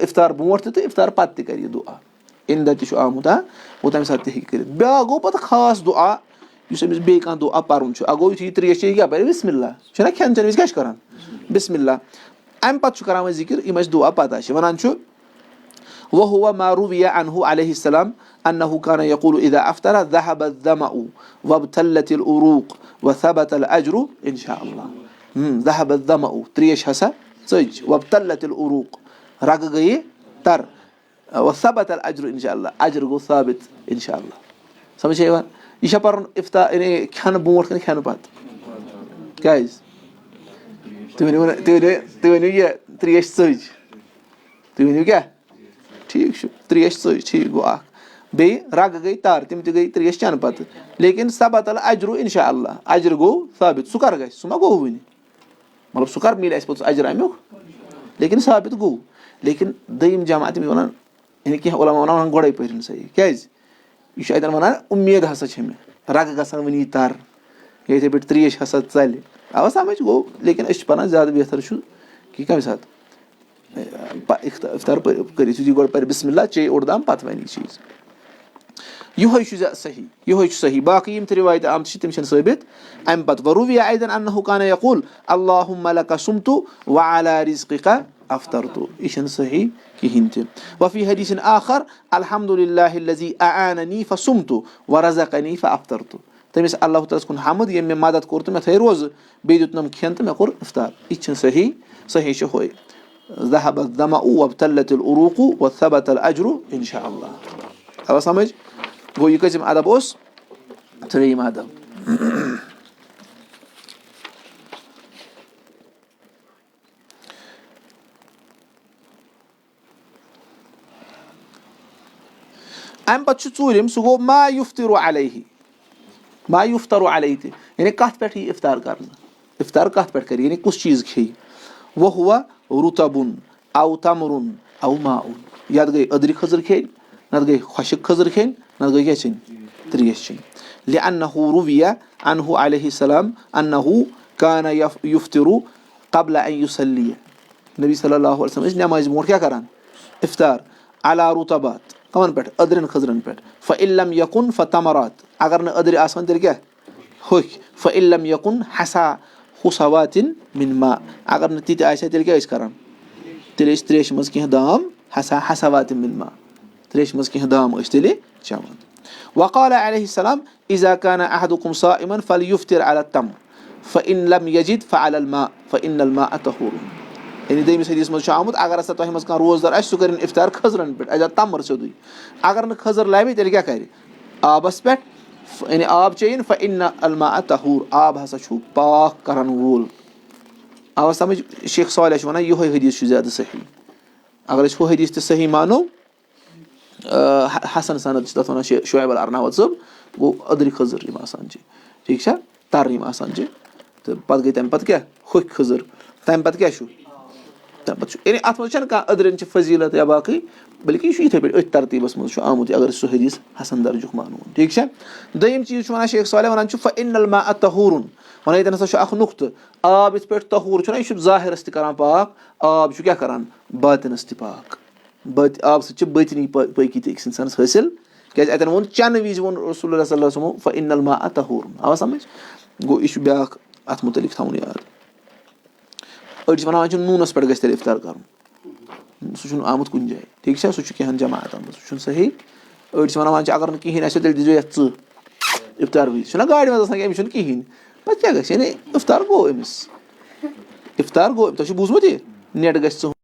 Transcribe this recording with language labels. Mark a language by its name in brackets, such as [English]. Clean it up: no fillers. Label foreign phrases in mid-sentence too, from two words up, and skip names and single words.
[Kashmiri] اِفطار برونٛٹھ تہِ تہٕ اِفطار پَتہٕ تہِ کَرِ یہِ دُعا اَمہِ دۄہ تہِ چھُ آمُت گوٚو تَمہِ ساتہٕ تہِ ہیٚکہِ کٔرِتھ بیٛاکھ گوٚو پَتہٕ خاص دُعا یُس أمِس بیٚیہِ کانٛہہ دُعا پَرُن چھُ اَکھ گوٚو یُتھُے یہِ ترٛیش چیٚیہِ یہِ کیاہ پَرِ [Arabic] بِسمِ اللہ [Kashmiri] چھُنہ کھٮ۪ن چٮ۪ن وِزِ کیاہ چھُ کَران [Arabic] بِسمِ اللہ [Kashmiri] اَمہِ پَتہٕ چھُ کَران وۄنۍ ذِکِر یِم اَسہِ دُعا پَتہ چھِ وَنان چھُ [Arabic] وَہُوَ مَا رُوِیَ عَنْہُ علیہ السلام أَنَّهُ كَانَ يَقُولُ إِذَا أَفْطَرَ ذَهَبَ الظَّمَأُ وَابْتَلَّتِ الْعُرُوقُ [Kashmiri] وَثَبَتَ الْأَجْرُ إِنْ شاء اللّٰہ ذَهَبَ الظَّمَأُ ترٛیش ہسا ژٔج وَابْتَلَّتِ الْعُرُوقُ رَگہٕ گٔیہِ تَر [Arabic] وَثَبَتَ الْأَجْرُ إِنشاء اللّٰہ [Kashmiri] اَجر گوٚو ثابت اِنشاء اللہ سَمجھ چھا یِوان یہِ چھا پَرُن اِفطار یعنی کھٮ۪نہٕ برونٛٹھ کِنہٕ کھٮ۪نہٕ پَتہٕ کیٛازِ تُہۍ ؤنِو یہِ ترٛیش ژٔج تُہۍ ؤنِو کیٛاہ ٹھیٖک چھُ ترٛیش ژٔج ٹھیٖک گوٚو اَکھ بیٚیہِ رَگہٕ گٔے تَر تِم تہِ گٔے ترٛیش چٮ۪نہٕ پَتہٕ لیکِن [Arabic] ثبت الأجرُ اِنشاء اللہ [Kashmiri] اَجر گوٚو ثابت سُہ کَر گژھِ سُہ ما گوٚو وٕنہِ مطلب سُہ کر میلہِ اَسہِ پوٚتُس اَجر اَمیُک لیکِن ثابت گوٚو لیکن دوٚیِم جمع تِم وَنان یعنی کینٛہہ علما وَنان گۄڈَے پٔرِن سا یہِ کیٛازِ یہِ چھُ اَتٮ۪ن وَنان اُمید ہسا چھےٚ مےٚ رگہٕ گژھن وٕنی تَر یا یِتھَے پٲٹھۍ ترٛیش ہسا ژَلہِ اَوا سَمٕجھ گوٚو لیکن أسۍ چھِ پَران زیادٕ بہتر چھُ کہِ کَمہِ ساتہٕ اِفطار کٔرِتھ یُتھُے گۄڈٕ پَرِ [Arabic] بِسمہِ اللہ [Kashmiri] چے اوٚڑ دام پَتہٕ وَنہِ یہِ چیٖز یِہوے چھُ صحیح یِہوے چھُ صحیح باقٕے یِم تہِ رِوایتہٕ آمژٕ چھِ تِم چھِنہٕ ثٲبت اَمہِ پَتہٕ [Arabic] وروٗوِیا ایدن انہُ کانَ یقوٗل اللہُمَّ لَکَ صُمتُ وعلی رِزقِکَ افطرتُ [Kashmiri] یہِ چھِنہٕ صحیح کِہیٖنۍ تہِ [Arabic] وفی حدیثٍ آخر الحمدُاللہ الذی اعاننی فصُمتُ ورزقنی فافطرتُ [Kashmiri] تٔمِس اللہ تعالیٰ ہَس کُن حمد ییٚمۍ مےٚ مدد کوٚر تہٕ مےٚ تھٲے روزٕ بیٚیہِ دیُتنَم کھٮ۪ن تہٕ مےٚ کوٚر اِفطار یہِ تہِ چھِنہٕ صحیح صحیح چھُ ہُے [Arabic] ذهب الظمأ وابتلت العروق وثبت الاجر انشاء اللہ [Kashmiri] آوا سمجھ گوٚو یہِ کٔژِم ادب اوس ترٛیٚیِم ادب اَمہِ پَتہٕ چھُ ژوٗرِم سُہ گوٚو [Arabic] ما یُفتِرُ علیہ ما یُفتَرُ علیہ [Kashmiri] تہِ یعنی کَتھ پٮ۪ٹھ یی اِفطار کَرنہٕ اِفطار کَتھ پٮ۪ٹھ کَرِ یعنی کُس چیٖز کھیٚیہِ [Arabic] وَہُوَ رُطَبُن او تَمرُن او ماءُن [Kashmiri] یَتھ گٔے أدرِ کھٔزٕر کھیٚنۍ نَتہٕ گٔے خۄشِک کھٔزٕر کھیٚنۍ نَتہٕ گٔے کیٛاہ چیٚنۍ ترٛیش چیٚنۍ [Arabic] لِأَنَّہُ رُوِیَ عَنہُ علیہ السلام اَنَّہُ کانَ یُفطِرُ قبلَ ان یُصَلِّیَ [Kashmiri] نبی [Arabic] صلی اللہ علیہ وسلم [Kashmiri] ٲسۍ نٮ۪مازِ برونٛٹھ کیٛاہ کَران اِفطار [Arabic] علی رُطَبات [Kashmiri] کَمَن پٮ۪ٹھ أدرٮ۪ن کھٔزرَن پٮ۪ٹھ [Arabic] فَإِلَّمْ یَکُن فَتَمَرات [Kashmiri] اگر نہٕ أدرِ آسان تیٚلہِ کیٛاہ ہوٚکھۍ [Arabic] فَإِلَّمْ یَکُن حسا حُسَواتِن مِن ما [Kashmiri] اگر نہٕ تِتہِ آسہِ ہا تیٚلہِ کیٛاہ ٲسۍ کَران تیٚلہِ ٲسۍ ترٛیشہِ منٛز کینٛہہ دام [Arabic] حساواتِن مِن ما [Kashmiri] ترٛیشہِ منٛز کینٛہہ دام ٲسۍ تیٚلہِ چٮ۪وان [Arabic] وقال علیہ السلام اِذا کانَ احدُکُم صائمًا فلیُفطِر علی التَمْرِ فإن لم یجد فعلى الماء فإن الماء طہوٗرٌ [Kashmiri] یعنی دوٚیمِس حدیثَس منٛز چھُ آمُت اگر ہسا تۄہہِ منٛز کانٛہہ روزدار آسہِ سُہ کٔرِنۍ اِفطار کھٔزرَن پٮ۪ٹھ اَسہِ تَمر سیوٚدُے اگر نہٕ کھٔزٕر لَبہِ تیٚلہِ کیٛاہ کَرِ آبَس پٮ۪ٹھ یعنی آب چیٚیِن [Arabic] فإن الماء طہوٗر [Kashmiri] آب ہسا چھُ پاک کَرَن وول آوا سَمٕجھ شیخ صالح چھُ وَنان یِہوے حدیٖث چھُ زیادٕ صحیح اگر أسۍ ہُہ حدیٖث تہِ صحیح مانو حسن سند چھِ تَتھ وَنان شعیب الارناوت صٲب گوٚو أدرِ کھٔزٕر یِم آسان چھِ ٹھیٖک چھا تَرٕ یِم آسان چھِ تہٕ پَتہٕ گٔے تَمہِ پَتہٕ کیٛاہ ہوٚکھۍ کھٔزٕر تَمہِ پَتہٕ کیٛاہ چھُ تَمہِ پَتہٕ چھُ یعنی اَتھ منٛز چھَنہٕ کانٛہہ أدرٮ۪ن چھِ فضیٖلت یا باقٕے بٔلکہِ یہِ چھُ یِتھَے پٲٹھۍ أتھۍ ترتیٖبَس منٛز چھُ آمُت اگر أسۍ سُہ حدیٖث حسن درجُک مانوون ٹھیٖک چھا دوٚیِم چیٖز چھُ وَنان شیخ صالح وَنان چھُ [Arabic] فإن الماء طہوٗرٌ [Kashmiri] وَنان ییٚتٮ۪ن ہسا چھُ اکھ نُقطہٕ آب یِتھ پٲٹھۍ طہوٗر چھُنہ یہِ چھُ ظٲہِرَس تہِ کران پاک آب چھُ کیٛاہ کران باطِنَس تہِ پاک آبہٕ سۭتۍ چھِ باطنی پٲقی تہِ أکِس اِنسانَس حٲصِل کیٛازِ اَتٮ۪ن ووٚن چٮ۪نہٕ وِزِ ووٚن رسول اللہ [Arabic] صلی اللہ علیہ وسلم فإن الماء طہوٗرٌ [Kashmiri] آوا سَمٕجھ گوٚو یہِ چھُ بیٛاکھ اَتھ مُتعلِق تھاوُن یاد أڑۍ چھِ وَنان وۄنۍ چھُ نوٗنَس پٮ۪ٹھ گژھِ تیٚلہِ اِفطار کَرُن سُہ چھُنہٕ آمُت کُنہِ جایہِ ٹھیٖک چھا سُہ چھُ کینٛہَن جماعتَن منٛز سُہ چھُنہٕ صحیح أڑۍ چھِ وَنان وۄنۍ چھِ اگر نہٕ کِہیٖنۍ آسیو تیٚلہِ دیٖزیو یَتھ اِفطار وِزِ چھُنہ گاڑِ منٛز آسان أمِس چھُنہٕ کِہیٖنۍ پَتہٕ کیٛاہ گژھِ یعنی اِفطار گوٚو أمِس اِفطار گوٚو تۄہہِ چھُو بوٗزمُت یہِ نٮ۪ٹ گژھِ